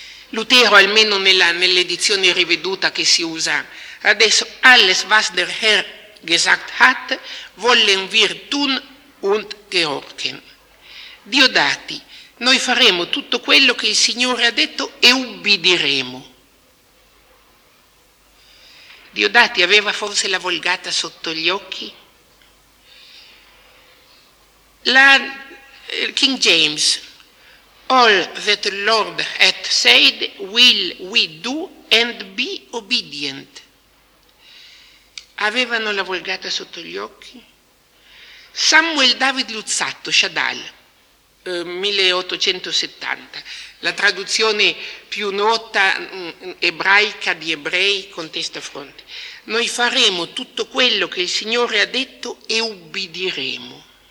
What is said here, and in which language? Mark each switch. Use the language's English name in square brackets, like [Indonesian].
[Italian] Lutero, almeno nell'edizione riveduta che si usa adesso, [German] alles was der Herr gesagt hat, wollen wir tun und gehorchen. [Italian] Diodati, noi faremo tutto quello che il Signore ha detto e ubbidiremo. Diodati aveva forse la Vulgata sotto gli occhi? [English] La King James: all that the Lord hath said will we do and be obedient. [Italian] Avevano la Vulgata sotto gli occhi? Samuel David Luzzatto, Shadal, 1870, la traduzione più nota ebraica di ebrei con testa fronte. Noi faremo tutto quello che il Signore ha detto e ubbidiremo.